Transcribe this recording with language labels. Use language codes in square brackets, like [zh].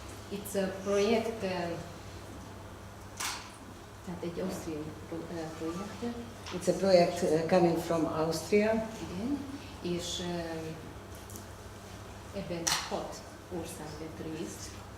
[en] It's a [hu] projekt, tehát egy ausztriai projekt. [en] It's a project coming from Austria. [hu] Igen, és ebben 6 ország vett részt.